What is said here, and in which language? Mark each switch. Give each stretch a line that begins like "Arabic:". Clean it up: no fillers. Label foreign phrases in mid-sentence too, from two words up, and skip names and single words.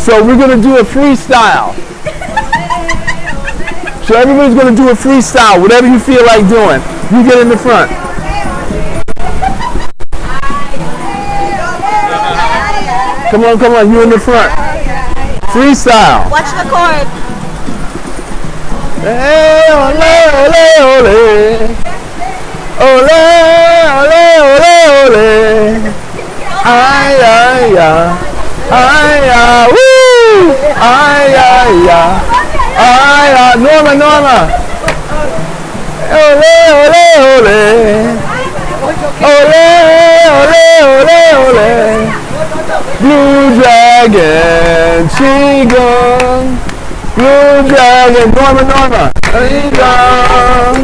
English: So we're gonna do a freestyle. So everybody's gonna do a freestyle, whatever you feel like doing. You get in the front. Come on, you in the front. Freestyle. Watch the chord. Hey, ole, ole, ole. Ole, ole, ole, ole. Ay, ay, ay. Ay, ay, woo. Ay, ay, ay. Ay, ay. Norma. Ole, ole, ole. Ole, ole, ole, ole. Blue Dragon, Qigong. Blue Dragon, Norma. Qigong.